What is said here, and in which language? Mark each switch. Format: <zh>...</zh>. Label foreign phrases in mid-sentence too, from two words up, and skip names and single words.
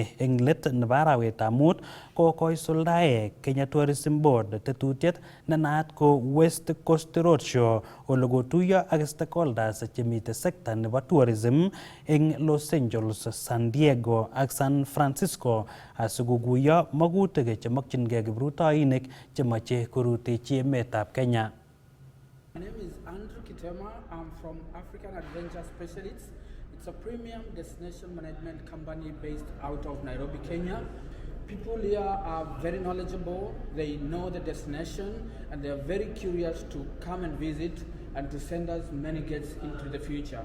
<kln>Eng let nebo arawetab Mut ko koisuldae Kenya Tourism Board tetutiet ne naat ko West Coast Roadshow, ole kotuiyo ak stakeholders chemite sekta nebo tourism eng Los Angeles, San Diego ak San Francisco asikokuyo magutik chemokchingei kiprutoinik chemoche korutechi emetab Kenya.</kln> <en>My name is Andrew Kitema. I'm from African Adventure Specialists. It's a premium destination management company based out of Nairobi, Kenya. People here are very knowledgeable. They know the destination and they are very curious to come and visit and to send us many guests into the future.</en>